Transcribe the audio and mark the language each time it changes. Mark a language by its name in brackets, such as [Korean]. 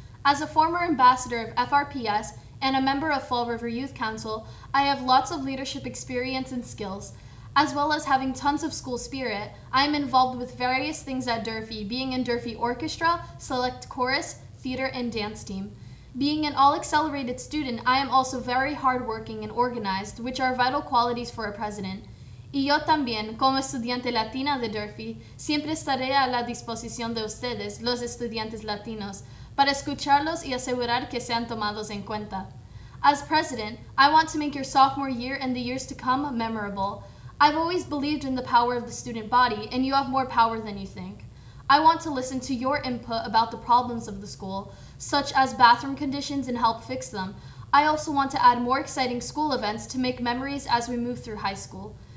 [English] As a former ambassador of FRPS and a member of Fall River Youth Council, I have lots of leadership experience and skills. As well as having tons of school spirit, I am involved with various things at Durfee, being in Durfee Orchestra, Select Chorus, Theater, and Dance Team. Being an all-accelerated student, I am also very hardworking and organized, which are vital qualities for a president. [Spanish] Y yo también, como estudiante latina de Durfee, siempre estaré a la disposición de ustedes, los estudiantes latinos, para escucharlos y asegurar que sean tomados en cuenta. [English] As president, I want to make your sophomore year and the years to come memorable. I've always believed in the power of the student body, and you have more power than you think. I want to listen to your input about the problems of the school, such as bathroom conditions, and help fix them. I also want to add more exciting school events to make memories as we move through high school.